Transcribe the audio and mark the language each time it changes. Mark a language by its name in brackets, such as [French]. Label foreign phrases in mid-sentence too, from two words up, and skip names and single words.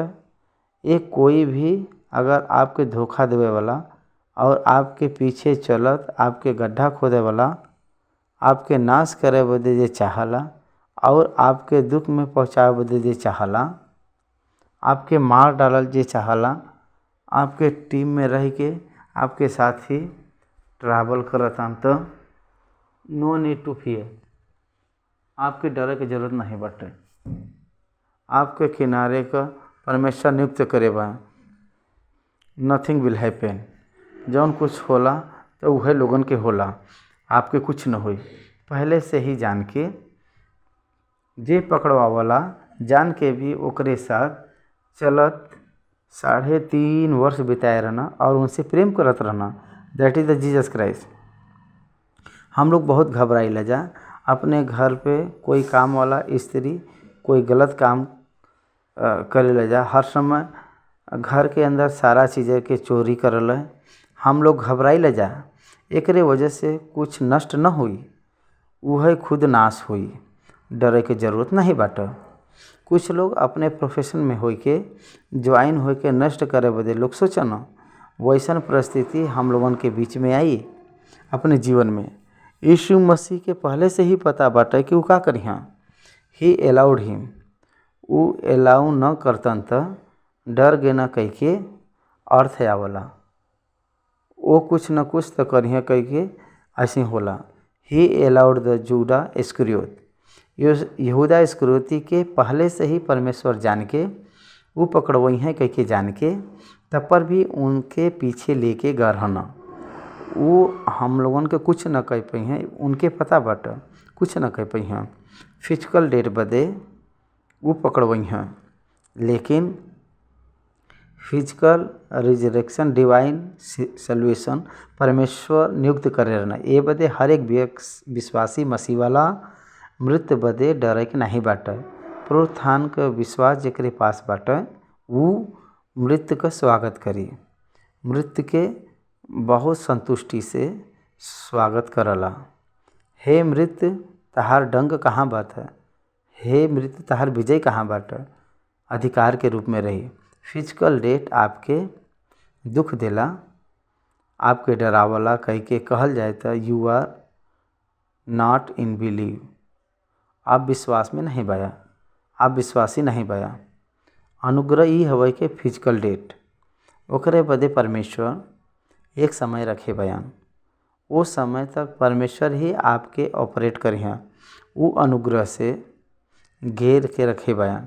[Bhojpuri] एक कोई भी अगर आपके धोखा देवे वाला और आपके पीछे चलत आपके गड्ढा खोदे वाला आपके नाश करे बदे जे चाहला और आपके दुख में पहुँचावे बदे जे चाहला, आपके मार डालल जे चाहला, आपके टीम में रह के आपके साथ ही ट्रैवल करतान तो [English] no need to fear. [Bhojpuri] आपके डरे की जरूरत नहीं बाटे। आपके किनारे का परमेश्वर नियुक्त करे बा। [English] nothing will happen. [Bhojpuri] जौन कुछ होला तो वह लोगन के होला, आपके कुछ न होई। पहले से ही जान के जे पकड़वावला जान के भी ओकरे साथ चलत 3.5 वर्ष बिताए रहना और उनसे प्रेम करत रहना। [English] that is the Jesus Christ. [Bhojpuri] हम लोग बहुत घबराइला जा अपने घर पे कोई काम वाला स्त्री कोई गलत काम करे ले जा। हर समय घर के अंदर सारा चीज़ें के चोरी करल है। हम लोग घबराई ले जा, एकरे वजह से कुछ नष्ट न हुई, वह खुद नाश हुई। डरे के जरूरत नहीं बाटे। कुछ लोग अपने प्रोफेशन में हो के ज्वाइन हो के नष्ट करे बदे लोग सोचन, वैसन परिस्थिति हम लोगन के बीच में आई अपने जीवन में। यीशु मसीह के पहले से ही पता बाटे कि वो का करिहा। [English] he allowed him, [Bhojpuri] वो अलाउ न करतन त डर गे न कह के अर्थ आवला। वो कुछ न कुछ तो करिहा कह के ऐसे होला। [English] he allowed the Judas Iscariot, [Bhojpuri] यहूदा इस्करियोती के पहले से ही परमेश्वर जान के वो पकड़वई हैं कह के जान के, तब पर भी उनके पीछे लेके गरहना। वो हम लोगन के कुछ न कह पाई हैं, उनके पता बाटे कुछ न कह पाई हैं। [English] physical death [Bhojpuri] बदे वो पकड़वई हैं, लेकिन [English] physical resurrection divine salvation [Bhojpuri] परमेश्वर नियुक्त करे रहना। ये बदे हर एक विश्वासी मसीह वाला मृत्यु बदे डरे के नहीं बाटे। पुनरुत्थान का विश्वास जेकरे पास बाटे वो मृत्यु का स्वागत करी, मृत्यु के बहुत संतुष्टि से स्वागत करला। हे मृत्यु तहार डंक कहाँ बात है, हे मृत्यु तहार विजय कहाँ बाटे, अधिकार के रूप में रही। [English] physical death [Bhojpuri] आपके दुख देला, आपके डरावला कह के कहल जाए तो [English] you are not in believe, [Bhojpuri] आप विश्वास में नहीं बया, आप विश्वासी नहीं बया। अनुग्रह ही हवे के [English] physical death [Bhojpuri] ओकरे बदे परमेश्वर एक समय रखे बयान, वो समय तक परमेश्वर ही आपके ऑपरेट करिहा। वो अनुग्रह से घेर के रखे बयान।